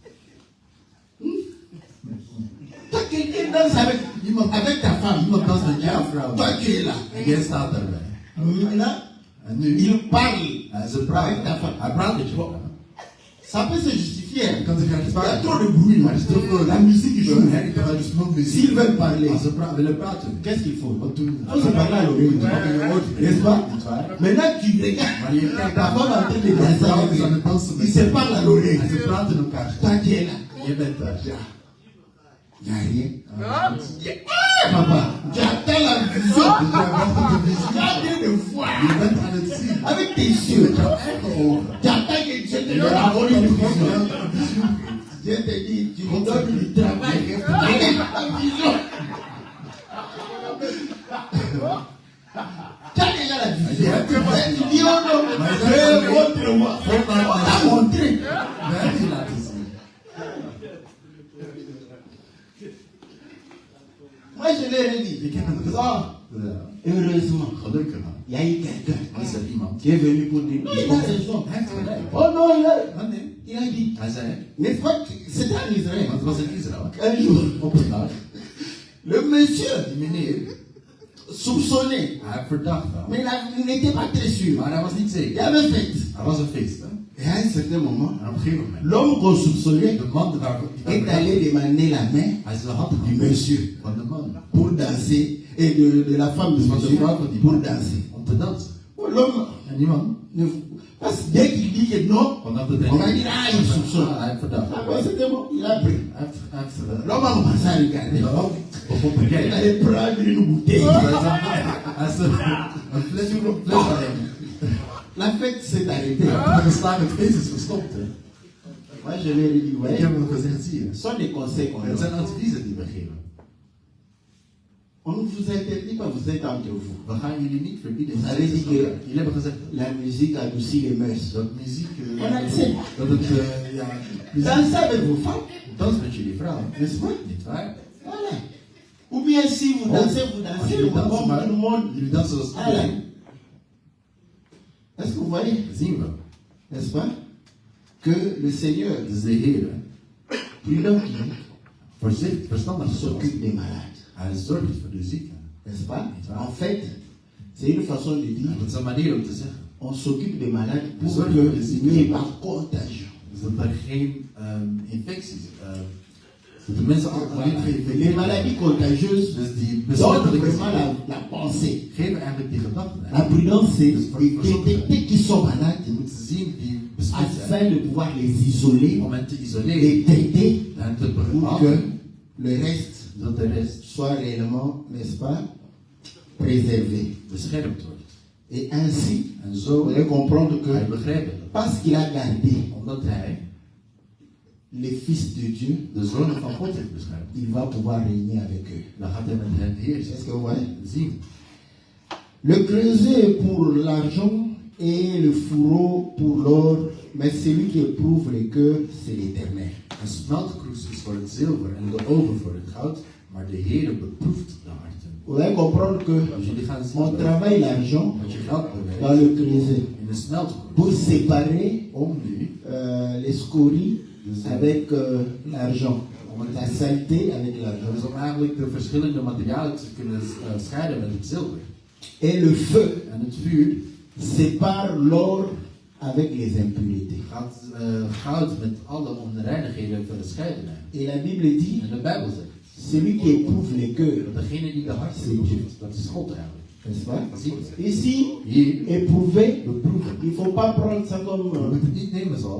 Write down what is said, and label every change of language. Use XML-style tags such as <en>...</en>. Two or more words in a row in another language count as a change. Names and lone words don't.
<fr>Toi, quelqu'un danse avec ta femme.</fr> <nl>Iemand dans met jouw vrouw.</nl> <fr>Toi, tu es là.</fr> <nl>En jij staat daarbij.</nl> <fr>Maintenant,</fr> <nl>En nu,</nl> <fr>il parle.</fr> <nl>ze praten. Hij praat met je.</nl> <fr>Ça peut se justifier.</fr> <nl>Je kan zich gaan</nl> <fr>Il y a</fr> <nl>sparen.</nl> <fr>trop de bruit.</fr> <nl>Maar er is toch veel</nl> <fr>La musique qui joue.</fr> <nl>herrie, er is nog muziek.</nl> <fr>S'ils veulent parler,</fr> <nl>Als ze willen praten.</nl> <fr>qu'est-ce qu'il faut?</fr> <nl>Wat doen</nl> <fr>Il faut se parler à l'oreille. N'est-ce pas?</fr> <nl>Niet waar?</nl> <fr>Maintenant, tu regardes.</fr> <nl>Maar je kijkt</nl> <fr>Ta</fr> <nl>daar.</nl> <fr>femme en train de</fr> <nl>De</nl> <fr>danser</fr> <nl>vrouw</nl> <fr>avec</fr> <nl>is aan</nl> <fr>lui.</fr> <nl>het dansen met</nl> <fr>Ils se parlent à l'oreille.</fr> <nl>En ze praten elkaar.</nl> <fr>Toi, tu es là.</fr> <nl>Je bent daar.</nl> <fr>Il n'y a rien. Ah, Papa, tu attends la vision.</fr> <nl>Dus jij wacht op de visie.</nl> <fr>Tu as bien de voir.</fr> <nl>Je bent aan het zien.</nl> <fr>Avec tes yeux.</fr> <nl>Met jouw eigen ogen.</nl> <fr>Tu attends que Dieu te</fr> <nl>Je</nl> <fr>donne la</fr> <nl>wacht</nl> <fr>bonne</fr> <nl>op</nl> <fr>vision.</fr> <nl>een visie.</nl> <fr>Dieu te dit, tu me donnes du travail. Avec la vision. Tu as déjà la vision. Tu dis, oh non, montre-moi. On t'a montré.</fr> <nl>We hebben je laten zien.</nl> <fr>Moi, je l'ai dit.</fr> <nl>Ik heb het gezegd. Ah, Ja.</nl> <fr>heureusement,</fr> <nl>Gelukkig.</nl> <fr>il y a eu quelqu'un</fr> <nl>Is er iemand?</nl> <fr>qui est venu pour dire, non, il a raison.</fr> <nl>Hij heeft gelijk.</nl> <fr>Oh non,</fr> <nl>Ah, nee.</nl> <fr>il a dit.</fr> <nl>Hij zei,</nl> <fr>N'est-ce pas que c'était en Israël.</fr> <nl>want het was in Israël.</nl> <fr>Un jour,</fr> <nl>Op een dag.</nl> <fr>le monsieur</fr> <nl>Die meneer,</nl> <fr>soupçonné,</fr> <nl>hij verdacht wel.</nl> <fr>mais il n'était pas très sûr.</fr> <nl>Maar hij was niet</nl> <fr>Il y</fr> <nl>zeker.</nl> <fr>avait fait.</fr> <nl>Hij was een feest, hè.</nl> <fr>Et à un certain moment,</fr> <nl>En op een gegeven moment,</nl> <fr>l'homme qu'on soupçonnait</fr> <nl>de man waar die</nl> <fr>est allé demander la main</fr> <nl>hij is de hand</nl> <fr>du</fr> <nl>genomen</nl> <fr>monsieur</fr> <nl>van de man.</nl> <fr>pour danser et de la femme du</fr> <nl>Van de</nl> <fr>monsieur</fr> <nl>vrouw van die</nl> <fr>pour</fr> <nl>man.</nl> <fr>danser.</fr> <nl>Om te dansen.</nl> <fr>Oh, l'homme,</fr> <nl>En die man,</nl> <fr>parce que dès qu'il dit que non,</fr> <nl>vanaf de</nl> <fr>on va dire, ah, il soupçonne.</fr> <nl>hij heeft verdacht.</nl> <fr>Ah, ben, c'était bon, il a pris.</fr> <nl>Hij heeft</nl> <fr>L'homme a commencé à regarder.</fr> <nl>begon te</nl> <fr>Il</fr> <nl>kijken.</nl> <fr>allait prendre une bouteille.</fr> <nl>Hij is een fles van hem.</nl> <fr>La fête s'est arrêtée.</fr> <nl>De geslagen feest is gestopt, hè.</nl> <fr>Moi, je lui ai dit,</fr> <nl>Ik</nl> <fr>ouais,</fr> <nl>heb hem gezegd, zie je.</nl> <fr>ce sont des conseils qu'on</fr> <nl>Het</nl> <fr>donne.</fr> <nl>zijn adviezen die we geven.</nl> <fr>On ne vous interdit pas, vous êtes entre vous.</fr> <nl>We gaan jullie niet verbieden.</nl> <fr>Vous avez dit que</fr> <nl>Jullie hebben gezegd</nl> <fr>la musique adoucit les mœurs.</fr> <nl>dat muziek,</nl> <fr>On accepte.</fr> <nl>dat het, ja, muziek</nl> <fr>Dansez avec vos femmes,</fr> <nl>dans met jullie vrouw.</nl> <fr>n'est-ce pas?</fr> <nl>Niet waar?</nl> <fr>Voilà. Ou bien si vous dansez, vous dansez</fr> <nl>Jullie dansen,</nl> <fr>comme</fr> <nl>maar</nl> <fr>tout le monde.</fr> <nl>jullie dansen zoals</nl> <fr>Voilà.</fr> <nl>iedereen.</nl> <fr>Est-ce que vous voyez?</fr> <nl>Zien we.</nl> <fr>N'est-ce pas? que le Seigneur,</fr> <nl>Dus de Heer,</nl> <fr>prudent qu'il</fr> <nl>verstandig zoals,</nl> <fr>s'occupe des malades.</fr> <nl>hij zorgt voor de zieken.</nl> <fr>N'est-ce pas? En fait, c'est une façon de dire,</fr> <nl>En dat is een manier om te zeggen.</nl> <fr>on s'occupe des malades pour</fr> <nl>Zorg</nl> <fr>que</fr> <nl>voor de zieken.</nl> <fr>il n'y ait pas contagion.</fr> <nl>Dus dat er geen infecties, dat de mensen allemaal niet geïnfecteerd</nl> <fr>Les</fr> <nl>worden.</nl> <fr>maladies contagieuses</fr> <nl>Dus die</nl> <fr>donnent</fr> <nl>besmettelijke</nl> <fr>vraiment</fr> <nl>ziekten</nl> <fr>la pensée.</fr> <nl>geven eigenlijk die gedachten.</nl> <fr>La prudence, c'est</fr> <nl>Dus voor-</nl> <fr>de détecter qui sont malades</fr> <nl>Je moet zien die besmet zijn.</nl> <fr>afin de pouvoir les isoler,</fr> <nl>Om hen te isoleren.</nl> <fr>les traiter</fr> <nl>En te</nl> <fr>pour que</fr> <nl>behandelen.</nl> <fr>le reste</fr> <nl>Zodat de rest</nl> <fr>soit réellement, n'est-ce pas, préservé.</fr> <nl>beschermd wordt.</nl> <fr>Et ainsi,</fr> <nl>En</nl> <fr>vous</fr> <nl>zo</nl> <fr>allez comprendre</fr> <nl>hij</nl> <fr>que</fr> <nl>begrijpen dat.</nl> <fr>parce qu'il a gardé</fr> <nl>Omdat hij</nl> <fr>les fils de Dieu,</fr> <nl>de zonen van God heeft beschermd.</nl> <fr>il va pouvoir régner avec eux.</fr> <nl>Dan gaat hij met hen heersen.</nl> <fr>Est-ce que vous voyez?</fr> <nl>Zien.</nl> <fr>Le creuset pour l'argent et le fourreau pour l'or, mais celui qui éprouve les cœurs, c'est l'Éternel.</fr> <nl>Een smeltkroes is voor het zilver en de oven voor het goud, maar de Heer beproeft de harten.</nl> <fr>Vous allez comprendre que</fr> <nl>Dus jullie gaan zien</nl> <fr>on travaille l'argent</fr> <nl>dat je geld</nl> <fr>dans</fr> <nl>bewerkt</nl> <fr>le creuset</fr> <nl>in een smeltkroes.</nl> <fr>pour séparer</fr> <nl>Om nu</nl> <fr>les scories avec l'argent, la saleté avec</fr> <nl>dus</nl> <fr>l'argent.</fr> <nl>om eigenlijk de verschillende materialen te kunnen scheiden met het zilver.</nl> <fr>Et le feu</fr> <nl>En het vuur</nl> <fr>sépare l'or avec les impuretés.</fr> <nl>gaat goud met alle onreinigheden scheiden.</nl> <fr>Et la Bible dit,</fr> <nl>En de Bijbel zegt</nl> <fr>celui qui éprouve les cœurs,</fr> <nl>dat degene die de harten beproeft, dat is God eigenlijk.</nl> <fr>n'est-ce pas?</fr> <nl>Zie je?</nl> <fr>Ici,</fr> <nl>Hier</nl> <fr>éprouver,</fr> <nl>beproeven.</nl> <fr>il ne faut pas prendre ça comme</fr> <nl>We moeten het niet nemen zoals</nl>